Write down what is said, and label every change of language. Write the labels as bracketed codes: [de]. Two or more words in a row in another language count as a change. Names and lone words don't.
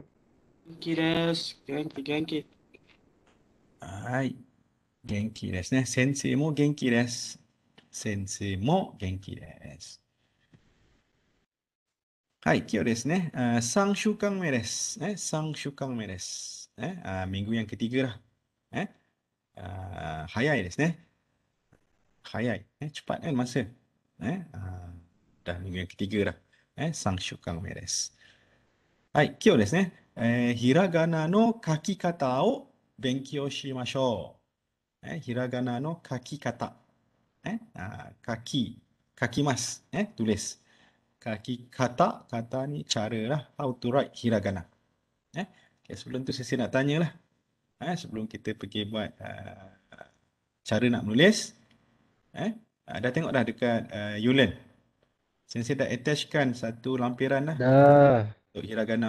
[ja] 元気です。元気、元気。はい。元気ですね。先生も元気です。先生も元気です。はい。今日ですね、3週間目です。3週間目です。 [ms] minggu yang ketiga lah. [ja] 早いですね。早い。 [ms] cepat kan masa. Dah minggu yang ketiga dah. [ja] 3 週間目です。はい、今日ですね、ひらがなの書き方を勉強しましょう。ひらがなの書き方。書きます。tulis. 書き方, [ms] kata ni cara lah. [en] How to write hiragana. [ms] Okay, sebelum tu saya nak tanya lah. Sebelum kita pergi buat cara nak menulis. Dah tengok dah dekat Yulen. Saya dah attachkan satu lampiran lah dah. untuk hiragana.